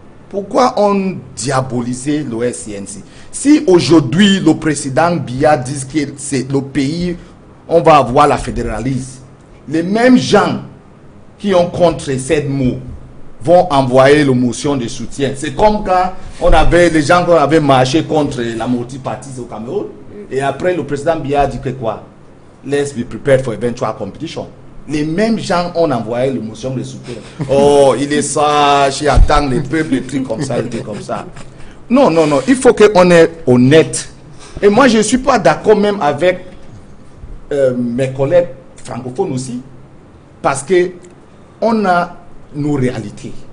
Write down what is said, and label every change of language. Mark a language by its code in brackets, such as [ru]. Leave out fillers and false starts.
[fr] Pourquoi on diabolisait le SCNC? Si aujourd'hui le président Biya dit que c'est le pays, on va avoir la fédéralisme, les mêmes gens qui ont contre ces mots vont envoyer la motion de soutien. C'est comme quand on avait les gens qui avaient marché contre la multipartisme au Cameroun, et après le président Biya dit que quoi? [en] Let's be prepared for eventual competition. [fr] Les mêmes gens ont envoyé la motion de soutien. Oh, il est sage, il attend les peuples, des trucs comme ça, des trucs comme ça. Non, il faut qu'on est honnête. Et moi, je ne suis pas d'accord même avec mes collègues francophones aussi, parce que on a nos réalités.